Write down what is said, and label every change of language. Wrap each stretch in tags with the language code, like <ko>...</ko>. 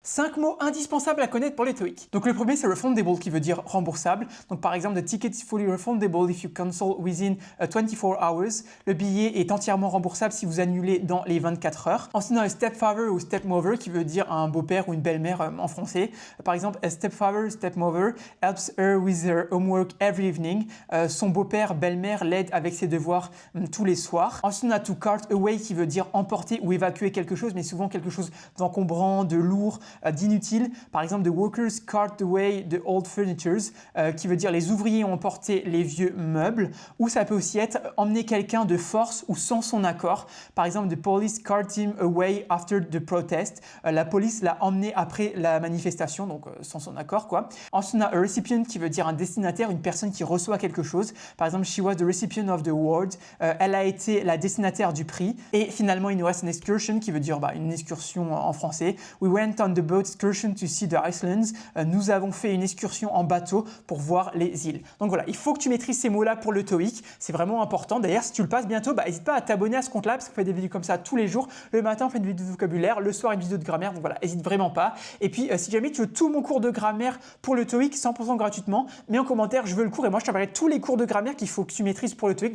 <fr>5 mots indispensables à connaître pour les TOEIC. Donc le premier c'est refundable qui veut dire remboursable. Donc par exemple,</fr> <en>the ticket is fully refundable if you cancel within 24 hours.</en> <fr>Le billet est entièrement remboursable si vous annulez dans les 24 heures. Ensuite on a un stepfather ou stepmother qui veut dire un beau-père ou une belle-mère en français. Par exemple,</fr> <en>a stepfather, stepmother helps her with her homework every evening.</en> <fr>Son beau-père, belle-mère l'aide avec ses devoirs tous les soirs. Ensuite on a to cart away qui veut dire emporter ou évacuer quelque chose, mais souvent quelque chose d'encombrant, de lourd, d'inutile. Par exemple,</fr> <en>the workers cart away the old furnitures,</en> <fr>qui veut dire les ouvriers ont emporté les vieux meubles. Ou ça peut aussi être emmener quelqu'un de force ou sans son accord. Par exemple,</fr> <en>the police cart him away after the protest.</en> <fr>La police l'a emmené après la manifestation, donc sans son accord, quoi. Ensuite, on a a recipient qui veut dire un destinataire, une personne qui reçoit quelque chose. Par exemple,</fr> <en>she was the recipient of the award.</en> <fr>Elle a été la destinataire du prix. Et finalement, il nous reste une excursion qui veut dire une excursion en français.</fr> <en>We went on the boat excursion to see the islands.</en> <fr>Nous avons fait une excursion en bateau pour voir les îles. Donc voilà, il faut que tu maîtrises ces mots-là pour le TOEIC. C'est vraiment important. D'ailleurs, si tu le passes bientôt, n'hésite pas à t'abonner à ce compte-là parce qu'on fait des vidéos comme ça tous les jours. Le matin, on fait une vidéo de vocabulaire. Le soir, une vidéo de grammaire. Donc voilà, n'hésite vraiment pas. Et puis, si jamais tu veux tout mon cours de grammaire pour le TOEIC 100% gratuitement, mets en commentaire, je veux le cours et moi, je t'enverrai tous les cours de grammaire qu'il faut que tu maîtrises pour le TOEIC.</fr>